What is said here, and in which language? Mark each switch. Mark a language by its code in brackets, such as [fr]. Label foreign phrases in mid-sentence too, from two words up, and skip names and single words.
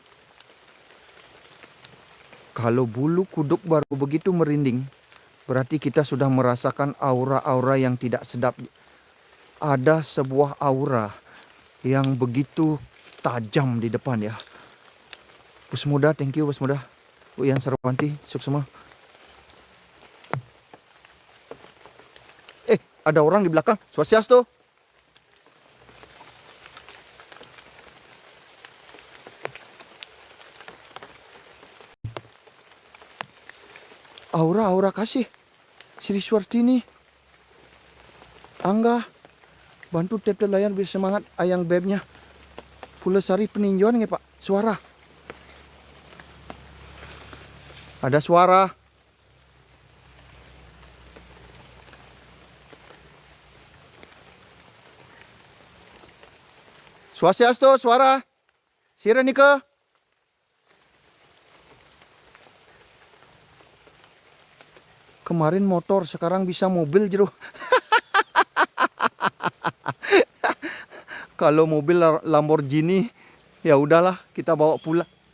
[id] Kalau bulu kuduk baru begitu merinding, berarti kita sudah merasakan aura-aura yang tidak sedap. Ada sebuah aura yang begitu tajam di depan ya. Bos Muda, [en] thank you [id] Bos Muda. Bu Yan Sarwanti, sukses semua. Ada orang di belakang. Swastiastu. Aura kasih. Sri Swartini. Angga. Bantu tap layar biar semangat ayang bebnya. Pulesari peninjauan nggak Pak? Suara. Ada suara. Swastiastu, suara. Sirenika. Kemarin motor, sekarang bisa mobil jero. Kalau mobil Lamborghini, ya udahlah kita bawa pulang.